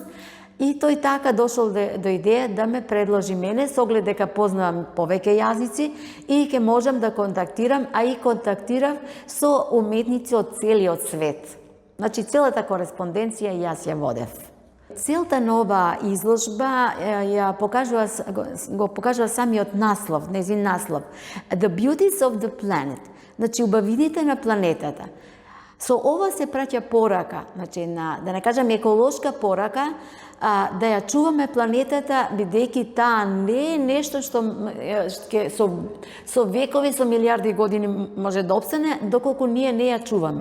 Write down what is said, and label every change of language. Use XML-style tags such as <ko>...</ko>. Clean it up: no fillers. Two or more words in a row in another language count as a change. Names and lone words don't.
<mk>И тој така дошол до идеја да ме предложи мене, со оглед дека познавам повеќе јазици и ќе можам да контактирам, а и контактирав со уметници од целиот свет. Значи, целата кореспонденција јас ја водев. Целта на оваа изложба го покажува самиот наслов, незин наслов.</mk> <en>The Beauties of the Planet.</en> <mk>Значи, убавините на планетата. Со ова се праќа порака, значи, да не кажам еколошка порака, да ја чуваме планетата, бидејќи таа не е нешто што со векови, со милиарди години може да опстане, доколку ние не ја чуваме.</mk>